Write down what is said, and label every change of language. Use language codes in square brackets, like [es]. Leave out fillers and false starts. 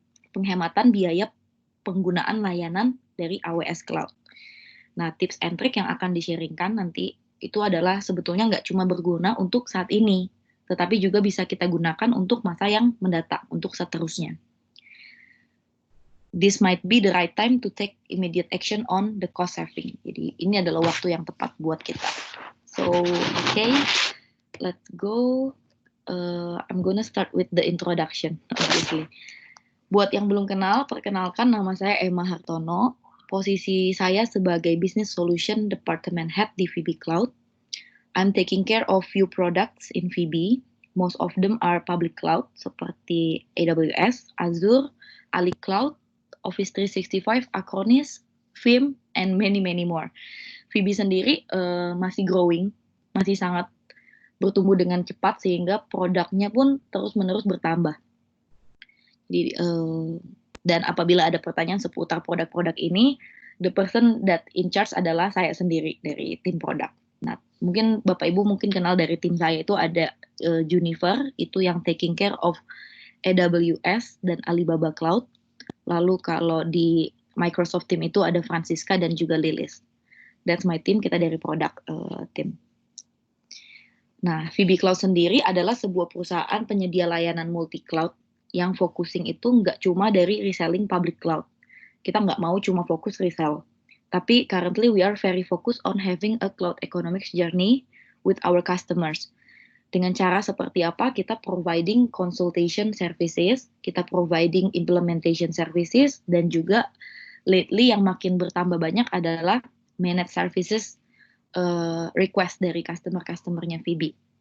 [id] Penghematan biaya penggunaan layanan dari AWS Cloud. Nah, [en] tips and trick [id] yang akan di-sharingkan nanti itu adalah sebetulnya nggak cuma berguna untuk saat ini, tetapi juga bisa kita gunakan untuk masa yang mendatang, untuk seterusnya. [en] This might be the right time to take immediate action on the cost saving. [id] Jadi ini adalah waktu yang tepat buat kita. [en] So, okay, let's go. I'm gonna start with the introduction, obviously. [id] Buat yang belum kenal, perkenalkan nama saya Emma Hartono. Posisi saya sebagai [en] Business Solution Department Head di VB Cloud. I'm taking care of few products in VB. Most of them are public cloud seperti AWS, Azure, Ali Cloud, Office 365, Acronis, Vim, and many more. [id] VB sendiri masih growing, masih sangat bertumbuh dengan cepat sehingga produknya pun terus-menerus bertambah. Jadi, dan apabila ada pertanyaan seputar produk-produk ini, [en] the person that in charge [id] adalah saya sendiri dari tim produk. Nah, mungkin Bapak Ibu mungkin kenal dari tim saya itu ada Junifer, itu yang [en] taking care of [id] AWS dan Alibaba Cloud. Lalu kalau di Microsoft team itu ada Francisca dan juga Lilis. [en] That's my team, [id] kita dari produk team. Nah, VB Cloud sendiri adalah sebuah perusahaan penyedia layanan multi-cloud yang focusing itu nggak cuma dari reselling public cloud. Kita nggak mau cuma fokus resell. [en] Tapi currently we are very focused on having a cloud economics journey with our customers. [id] Dengan cara seperti apa? Kita providing consultation services, kita providing implementation services, dan juga lately yang makin bertambah banyak adalah managed services request dari customer-customernya VB.